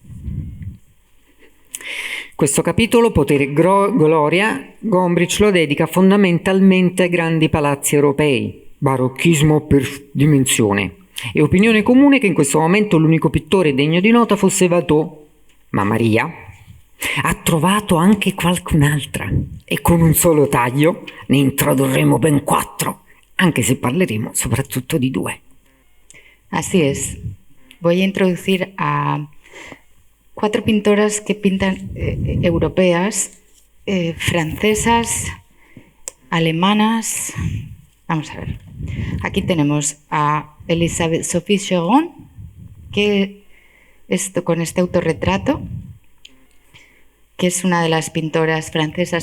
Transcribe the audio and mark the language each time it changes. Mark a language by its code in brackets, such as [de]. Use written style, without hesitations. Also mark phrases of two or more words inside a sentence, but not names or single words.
[it] Questo capitolo, Potere e Gloria, Gombrich lo dedica fondamentalmente ai grandi palazzi europei, barocchismo per dimensione. È opinione comune che in questo momento l'unico pittore degno di nota fosse Watteau, ma Maria ha trovato anche qualcun'altra e con un solo taglio ne introdurremo ben 4, anche se parleremo soprattutto di 2. [es] Así es. Voy a introducir a 4 pintoras que pintan europeas, francesas, alemanas. Vamos a ver. Aquí tenemos a Elisabeth Sophie Choron, que con este autorretrato, que es una de las pintoras francesas.